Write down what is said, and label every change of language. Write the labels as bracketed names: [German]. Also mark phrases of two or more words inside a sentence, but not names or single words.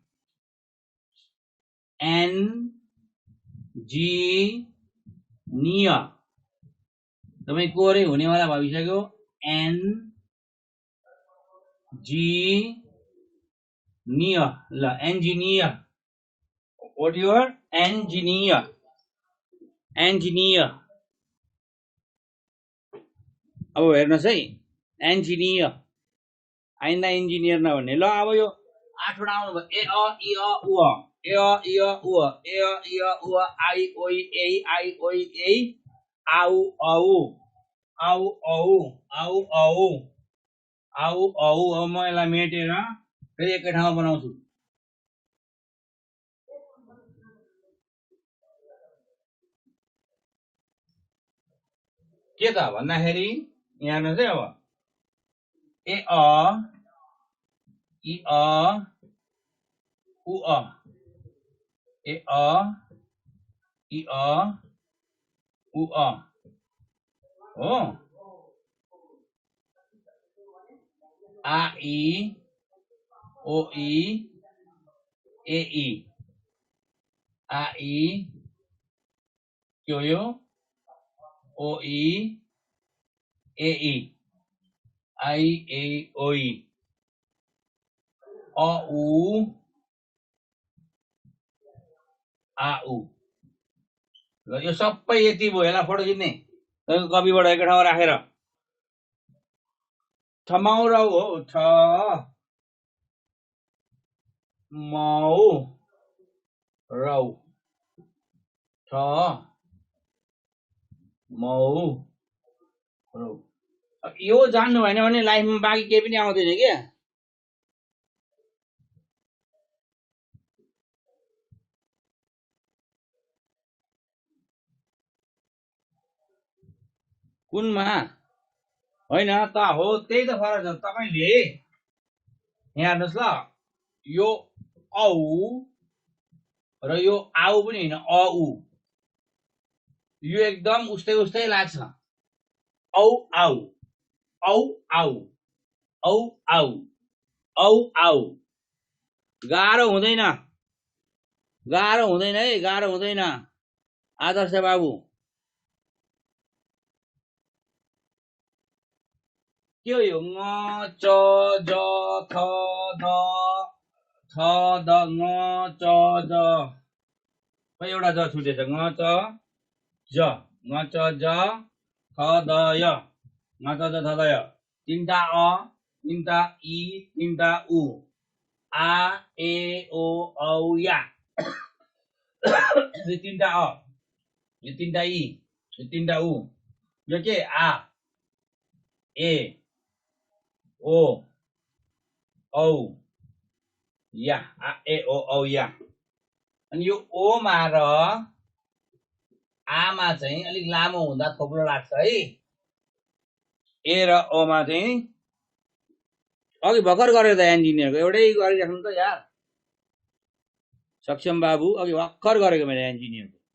[Nepali] एन जी नियर, तपाई कोरै हुनेवाला भइसक्यो, एन जी नियर, ल इन्जिनियर, [English] what your engineer, [Nepali] इन्जिनियर, अब हेर्नुहोस् है, इन्जिनियर, आइन्दा इन्जिनियर नभन्ने। ल अब यो 8 वटा आउनु भयो, ए अ इ अ उ अ, ए अ इ अ उ अ, ए अ इ अ उ अ, आई ओइ ए आई ओइ ए, आउ औ, आउ औ, आउ औ, आउ औ। अब म यसलाई मेटेर फेरि एकै ठाउँमा बनाउँछु, के त भन्दाखेरि यहाँ हेर्नुहोस् है, अब ए अ इ अ उ अ, ए अ इ अ उ अ हो, आ इ ओ इ ए इ, आ इ के हो यो, ओ इ ए इ, आई ए ओ इ, अ उ आ उ। ल यो सबै यति भयो, यसलाई फोटो खिच्ने कपीबाट एकै ठाउँमा राखेर, ठमाउरौ हो, ठ मौ रौ, ठ मौ रौ। यो जान्नु भएन भने लाइफमा बाँकी केही पनि आउँदैन क्या, कुनमा होइन त हो, त्यही त फरक छ। तपाईले यहाँ हेर्नुहोस् ल, यो औ र यो आउ पनि होइन अ उ यो एकदम उस्तै उस्तै लाग्छ औ आउ औ आउ औ आउ औ आउ गाह्रो हुँदैन है गाह्रो हुँदैन आदर्श बाबु के हो यो ङ च ज थ द थ द ङ च ज खै एउटा ज छुटेछ ङ च ज ङ च ज थ द य ङ च ज थ द य तीनटा अ तीनटा इ तीनटा उ आ ए ओ औ या यो तीनटा अ यो तीनटा इ यो तीनटा उ यो के आ ए ओ औ या आ ए ओ औ या अनि यो ओ मा र आमा चाहिँ अलिक लामो हुँदा थोप्लो लाग्छ है ए र ओ मा चाहिँ अघि भर्खर गरेको त इन्जिनियरको एउटै गरिराख्नु त यार सक्षम बाबु अघि भर्खर गरेको मैले इन्जिनियरको